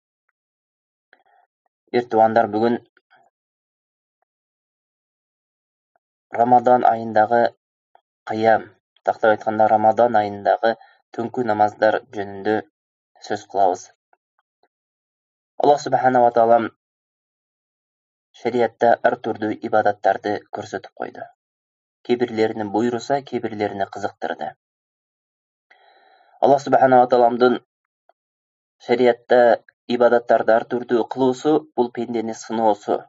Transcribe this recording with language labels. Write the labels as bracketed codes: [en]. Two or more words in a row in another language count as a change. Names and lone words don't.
[ky] Эртуандар, бүгүн Рамадан айындагы кыям, тактап айтканда Рамадан айындагы түнкү намаздар жөнүндө сөз кылабыз. Аллах [ar] سبحانه وتعالى [ky] шариатта ар түрдүү ибадаттарды көрсөтүп койду. Кээ-бирлерини буйруса, кээ-бирлерини кызыктырды. Аллах [ar] سبحانه وتعالى [ky] шариатта ибадаттарды ар түрдүү кылуусу бул пендени сыноосу.